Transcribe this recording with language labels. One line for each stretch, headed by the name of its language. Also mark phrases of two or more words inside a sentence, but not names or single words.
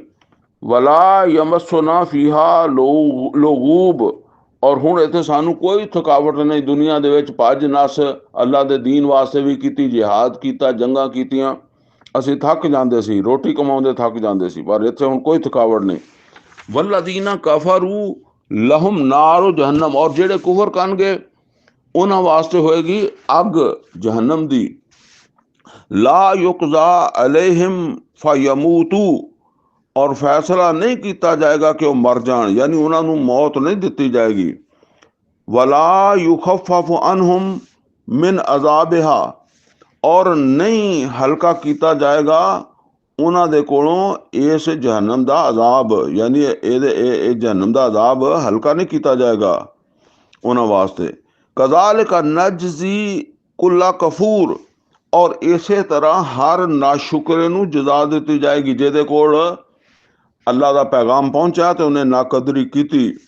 Arabic: ولا يمسنا فيها لغوب,
Punjabi: اور ہن اتھے سانوں کوئی تھکاوٹ نہیں. دنیا دے وچ بھج نس اللہ دے دین واسطے بھی کیتی، جہاد کیتا، جنگاں کیتیاں، اسیں تھک جاندے سی، روٹی کماؤندے تھک جاندے سی، پر اتھے ہن کوئی تھکاوٹ نہیں.
Arabic: والذين كفروا لهم نار جهنم,
Punjabi: اور جیہڑے کفر کرنگے انہاں واسطے ہوئے گی اگ جہنم دی.
Arabic: لا يقضى عليهم فيموتوا,
Urdu: اور فیصلہ نہیں کیا جائے گا کہ وہ مر جان، یعنی انہوں نے موت نہیں دی جائے گی.
Arabic: ولا يخفف عنهم من عذابها,
Punjabi: اور نہیں ہلکا کیا جائے گا انہاں دے کولوں اس جہنم دا عذاب، یعنی یہ جہنم دا عذاب ہلکا نہیں کیا جائے گا انہاں واسطے.
Arabic: كذلك نجزي كل كفور,
Punjabi: اور اسے طرح ہر ناشکرے نوں جزا دی جائے گی جیہدے کول اللہ دا پیغام پہنچا تو انہیں ناقدری کی.